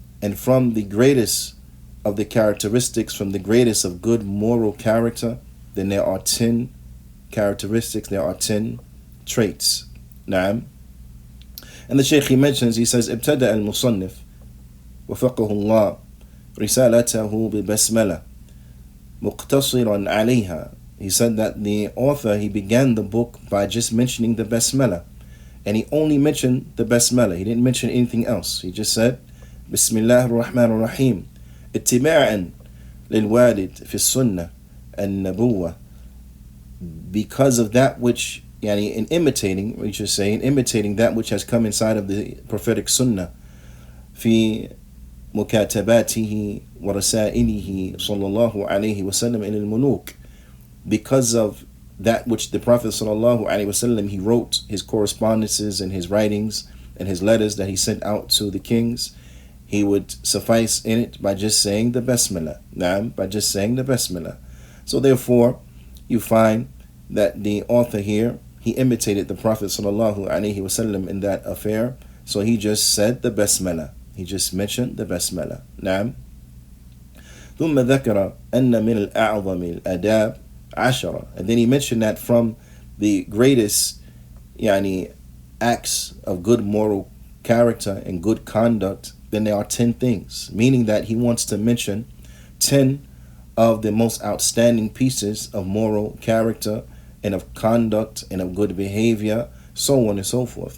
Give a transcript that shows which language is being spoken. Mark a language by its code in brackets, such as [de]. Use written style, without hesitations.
[en] And from the greatest of the characteristics, from the greatest of good moral character, then there are 10 characteristics, there are 10 traits. [ar] نعم. [en] And the Shaykh, he mentions, he says, [ar] ابتدأ المصنف وفقه الله رسالته ببسملة مقتصرا عليها. [en] He said that the author, he began the book by just mentioning the Basmala. And he only mentioned the Basmala. He didn't mention anything else. He just said, Bismillah ar-Rahman ar-Rahim. [ar] اتباعا للوالد في السنة النبوة. [en] Because of that which, yani in imitating, we should say, in imitating that which has come inside of the prophetic Sunnah. [ar] في مكاتباته ورسائله صلى الله عليه وسلم إلى الملوك. [en] Because of that which the Prophet sallallahu alaihi wasallam, he wrote, his correspondences and his writings and his letters that he sent out to the kings, he would suffice in it by just saying the Basmala. By just saying the Basmala. So therefore, you find that the author here, he imitated the Prophet sallallahu alaihi wasallam in that affair. So he just said the Basmala. He just mentioned the Basmala. [ar] ثم ذكر أن من الأعظم الآداب عشرة. [en] And then he mentioned that from the greatest acts of good moral character and good conduct, then there are 10 things, meaning that he wants to mention 10 of the most outstanding pieces of moral character and of conduct and of good behavior, so on and so forth.